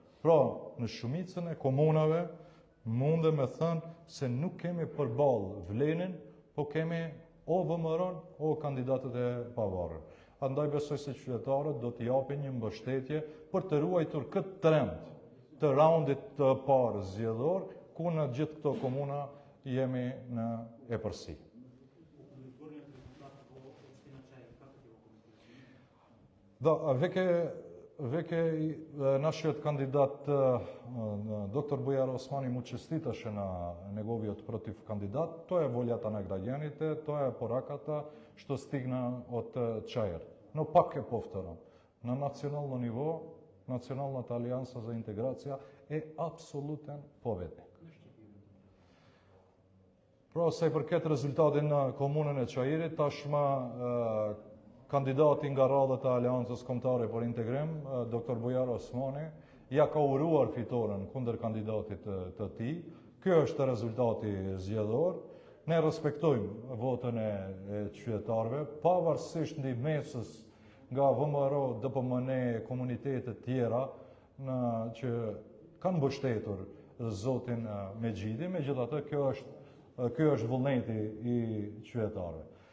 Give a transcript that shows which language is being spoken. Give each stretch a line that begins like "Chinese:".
Albanian: Pra, në shumicën e komunave mundem me thënë se nuk kemi përballë vlenin, po kemi o VMR-n o kandidatët e pavarur. Andaj besoj se qytetarët do të japin një mbështetje për të ruajtur këtë trend të raundit të parë zgjedhor, ku në gjithë këto komuna jemi në epërsi.
Macedonian: Da, veke нашиот кандидат доктор Бујар Османи му честиташе на неговиот против кандидат. Тоа е волјата на граѓаните, тоа е пораката што стигна од Чаир. Но пак ќе повторам, на национално ниво, Националната алијанса за интеграција е апсолутен победник.
Albanian: Pra, sa I përket rezultatin në komunën e Çajirit, tashmë kandidati nga radhët e Aleancës Kombëtare për Integrim, Dr. Bujar Osmani, ja ka uruar fitoren kundër kandidatit të tij. Ky është rezultati zgjedhor. Ne respektojmë votën e qytetarëve, pavarësisht ndihmesës nga VMRO, DPMN, komunitetet tjera që kanë mbështetur zotin Mexhidi, megjithatë ky është vullneti I qytetarëve.